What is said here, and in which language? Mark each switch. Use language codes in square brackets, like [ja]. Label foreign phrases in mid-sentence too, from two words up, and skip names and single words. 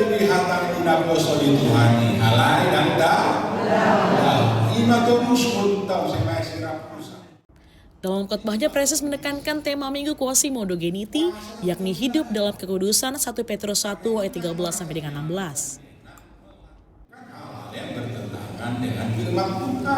[bbc] dihatang tidak poso di Tuhani halai dan [id] Dalam khotbahnya, Presiden menekankan tema Minggu Quasimodo Geniti, yakni hidup dalam kekudusan 1 Petrus 1 ayat 13 sampai dengan 16. Yang bertentangan dengan firman Tuhan.